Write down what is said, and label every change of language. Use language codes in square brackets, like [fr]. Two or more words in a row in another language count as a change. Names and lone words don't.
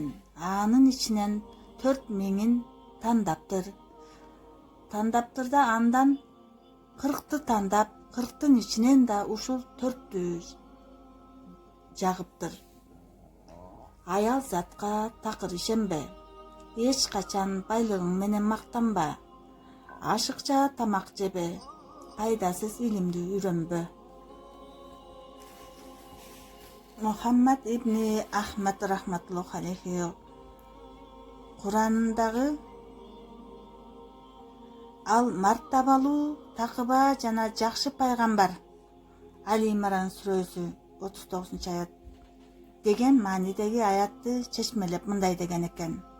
[ky] Анын ичинен 4 000-ин таңдаптыр да андан 40-ты тандап, 40-тын ичинен да ушул 4-тү жагыптыр. Аял затка такыр ишенбе, эч качан байлыгың менен мактанба, ашыкча тамак жебе, пайдасыз илимди үйрөнбө. Мухаммад ибни Ахмад [ar] رحمة الله عليه [ky] Куранындагы ал мартабалуу, такыба жана жакшы пайгамбар, Али Имран сүрөсү 39-аят деген маанидеги аятты чечмелеп мындай деген экен.